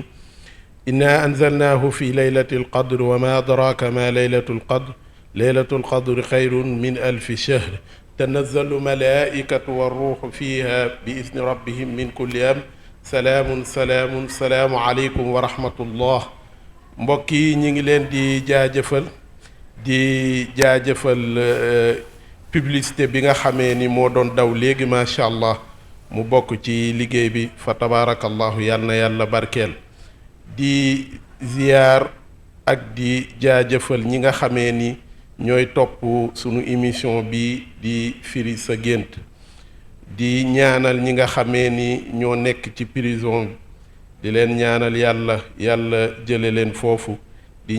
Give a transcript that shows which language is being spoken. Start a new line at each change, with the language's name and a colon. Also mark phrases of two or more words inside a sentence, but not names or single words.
Arabic: إنا أنزلناه في ليلة القدر وما أدراك ما ليلة القدر ليلة القدر خير من 1000 شهر تنزل ملائكة والروح فيها بإذن ربهم من كل أمر سلام سلام سلام عليكم ورحمة الله.
Wolof: mbokki ñi ngi leen di jaajëfal publicité bi nga xamee ni moo doon daw léegi
Arabic: ما شاء الله
Wolof: mu bokk ci liggéey bi fa tabarakallahu yal na yàlla barkeel. di ziar ak di jaajëfal ñi nga xamee ni ñooy topp sunu émission bi di firi sa gént di ñaanal ñi nga xamee ni ñoo nekk ci prison di leen ñaanal yàlla jële leen foofu di